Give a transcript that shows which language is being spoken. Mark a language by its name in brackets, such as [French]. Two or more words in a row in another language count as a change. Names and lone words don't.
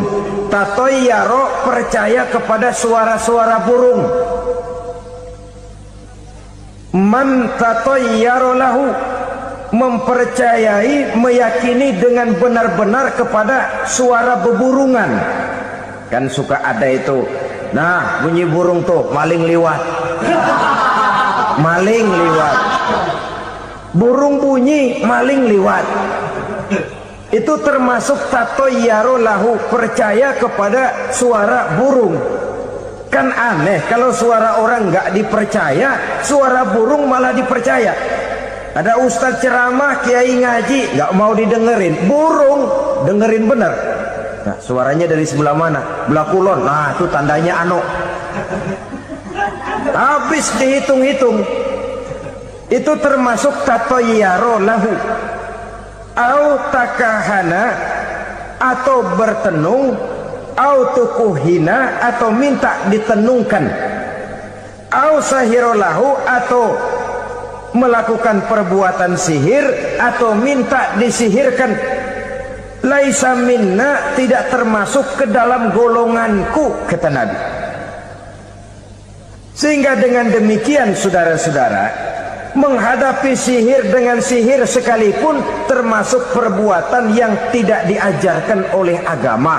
[Indonesian] Tatoyaro percaya kepada suara-suara burung. [Arabic] من تطير له, [Indonesian] mempercayai, meyakini dengan benar-benar kepada suara beburungan. Kan suka ada itu, nah bunyi burung tuh, [Javanese] maling liwat. Maling liwat, [Indonesian] burung bunyi, [Javanese] maling liwat. [Indonesian] Itu termasuk [Arabic] تطير له, [Indonesian] percaya kepada suara burung. Kan aneh kalau suara orang nggak dipercaya, suara burung malah dipercaya. Ada ustadz ceramah, kiai ngaji, nggak mau didengerin, burung dengerin bener. Nah, suaranya dari sebelah mana? [Javanese] Belah kulon. [Indonesian] Nah, itu tandanya anu. Habis dihitung-hitung. Itu termasuk [Arabic] تطير له. أو تكهن, [Indonesian] atau bertenung, [Arabic] أو تكهن, [Indonesian] atau minta ditenungkan. [Arabic] أو سحر له, [Indonesian] atau melakukan perbuatan sihir, atau minta disihirkan. [Arabic] ليس منا, [Indonesian] tidak termasuk ke dalam golonganku, kata Nabi. Sehingga dengan demikian saudara-saudara, menghadapi sihir dengan sihir sekalipun termasuk perbuatan yang tidak diajarkan oleh agama.